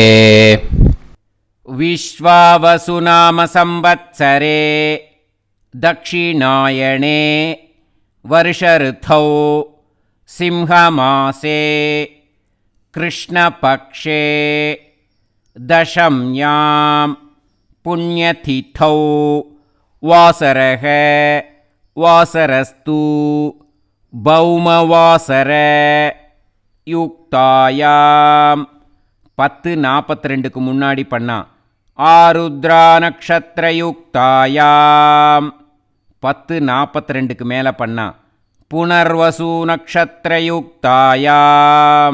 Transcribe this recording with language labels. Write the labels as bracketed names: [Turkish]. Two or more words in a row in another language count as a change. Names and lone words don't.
[Sanskrit] विश्वावसुनाम संवत्सरे दक्षिणायणे वर्षऋतौ सिंहमासे कृष्णपक्षे दशम्यां पुण्यतिथौ वासरः वासरस्तु भौमवासर [Tamil] யுக்தாயாம் 10:42க்கு முன்னாடி பண்ணா. [Sanskrit] आरुद्रा नक्षत्र युक्तायाम् [Tamil] 10:42க்கு மேலே பண்ணா. [Sanskrit] पुनर्वसु नक्षत्र युक्तायाम्.